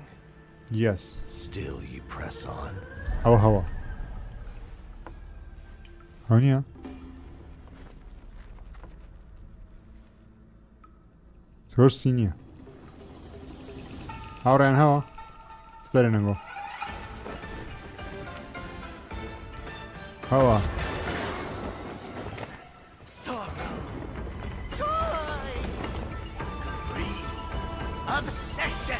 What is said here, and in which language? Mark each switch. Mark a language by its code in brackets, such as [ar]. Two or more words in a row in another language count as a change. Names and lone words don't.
[en] Yes. Still you press on. هوا هونيا تۆش سینیە هاوڕێن هەوە ستەرێ نەگۆ هەوە Obsession.